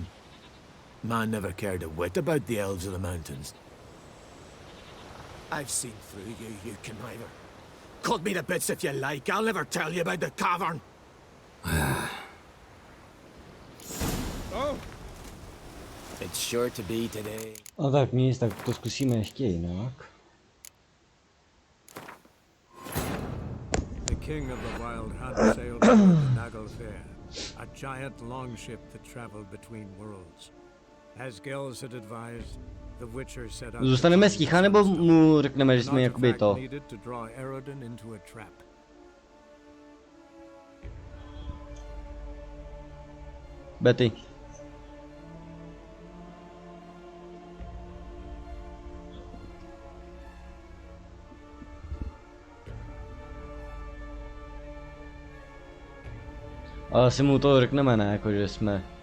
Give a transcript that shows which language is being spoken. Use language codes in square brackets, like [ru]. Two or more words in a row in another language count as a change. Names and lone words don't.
[en] Man never cared a whit about the elves of the mountains. I've seen through you, you conniver. Cut me to bits if you like, I'll never tell you about the cavern. Oh! It's sure to be today. [cs] No tak nic, tak to zkusíme ještě jinak. [en] The king of the wild hunt sailed aboard the Naglfare, a giant longship that traveled between worlds. As Gels had advised, the Witcher set out. [cs] Zůstaneme sticha, nebo mu řekneme, že jsme jakoby to? [en] Needed to draw Eredin into a trap. Betty. [cs] Ale si mu to řekneme, ne? Jako, že jsme...